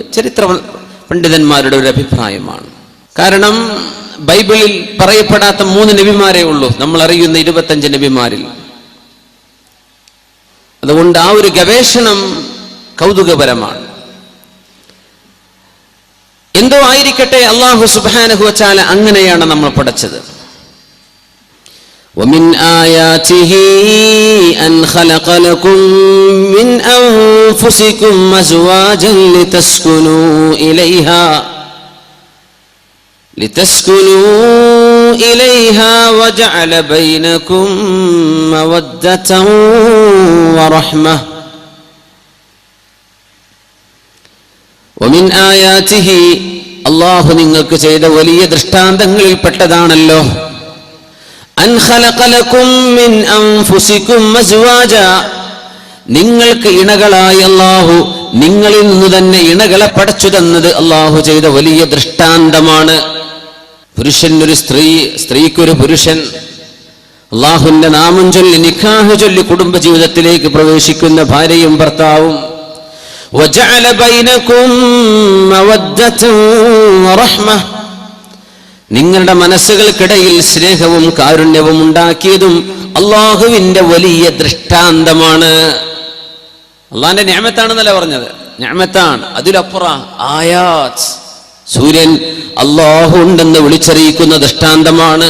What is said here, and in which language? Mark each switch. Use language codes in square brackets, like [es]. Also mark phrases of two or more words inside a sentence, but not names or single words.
[ml] ചരിത്ര പണ്ഡിതന്മാരുടെ ഒരു അഭിപ്രായമാണ്. കാരണം ബൈബിളിൽ പറയപ്പെടാത്ത 3 നബിമാരേ ഉള്ളൂ നമ്മൾ അറിയുന്ന 25 നബിമാരിൽ. അതുകൊണ്ട് ആ ഒരു ഗവേഷണം കൗതുകപരമാണ്. എന്തോ ആയിരിക്കട്ടെ, [ar] الله سبحانه وتعالى [ml] അങ്ങനെയാണ് നമ്മൾ പഠിച്ചത്. [ar] ومن آياته أن خلق لكم من أنفسكم أزواجا لتسكنوا إليها وجعل بينكم مودة ورحمة. ومن آياته, [ml] അല്ലാഹു നിങ്ങൾക്ക് ചെയ്ത വലിയ ദൃഷ്ടാന്തങ്ങളിൽ പെട്ടതാണല്ലോ, [ar] أن خلق لكم من أنفسكم أزواجا, [ml] നിങ്ങൾക്ക് ഇണകളായി അല്ലാഹു നിങ്ങളിൽ നിന്ന് തന്നെ ഇണകളെ പടച്ചു തന്നത് അല്ലാഹു ചെയ്ത വലിയ ദൃഷ്ടാന്തമാണ്. പുരുഷനൊരു സ്ത്രീ, സ്ത്രീക്കൊരു പുരുഷൻ, അല്ലാഹുവിന്റെ നാമം ചൊല്ലി നിക്കാഹ് ചൊല്ലി കുടുംബജീവിതത്തിലേക്ക് പ്രവേശിക്കുന്ന ഭാര്യയും ഭർത്താവും. [ar] وجعل بينكم مودة ورحمة, [ml] നിങ്ങളുടെ മനസ്സുകൾക്കിടയിൽ സ്നേഹവും കാരുണ്യവും ഉണ്ടാക്കിയതും അള്ളാഹുവിന്റെ വലിയ ദൃഷ്ടാന്തമാണ്. അള്ളാഹിന്റെ നിഅമത്താണെന്നല്ല പറഞ്ഞത്, നിഅമത്താണ്. അതിലപ്പുറം ആയാത്ത്, സൂര്യൻ അല്ലാഹു ഉണ്ടെന്ന് വിളിച്ചറിയിക്കുന്ന ദൃഷ്ടാന്തമാണ്.